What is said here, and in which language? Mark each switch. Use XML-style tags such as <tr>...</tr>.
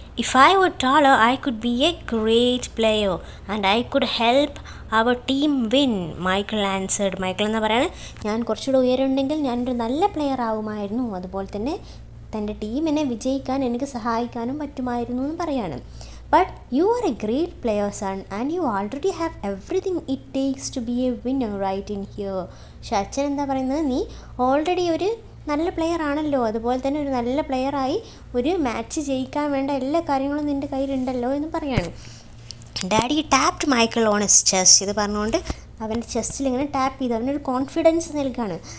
<en>If I were taller I could be a great player and I could help our team win. Michael answered.</en> <ml>Michael എന്ന് പറയുന്നത്, ഞാൻ കുറച്ചുകൂടെ ഉയരമുണ്ടെങ്കിൽ ഞാനൊരു നല്ല player ആവുമായിരുന്നു, അതുപോലെ തന്നെ തൻ്റെ ടീമിനെ വിജയിക്കാൻ എനിക്ക് സഹായിക്കാനും പറ്റുമായിരുന്നു എന്ന് പറയാണ്.</ml> <en>But you are a great player son and you already have everything it takes to be a winner right in here.</en> <ml>പക്ഷെ അച്ഛൻ എന്താ പറയുന്നത്, നീ ഓൾറെഡി ഒരു നല്ല പ്ലെയർ ആണല്ലോ, അതുപോലെ തന്നെ ഒരു നല്ല പ്ലെയറായി ഒരു മാച്ച് ജയിക്കാൻ വേണ്ട എല്ലാ കാര്യങ്ങളും നിൻ്റെ കയ്യിലുണ്ടല്ലോ എന്ന് പറയാണ്.</ml> <en>Daddy tapped Michael on his chest.</en> <ml>ഇത് പറഞ്ഞുകൊണ്ട് അവൻ്റെ ചെസ്റ്റിൽ ഇങ്ങനെ ടാപ്പ് ചെയ്ത് അവനൊരു കോൺഫിഡൻസ് നൽകുകയാണ്.</ml>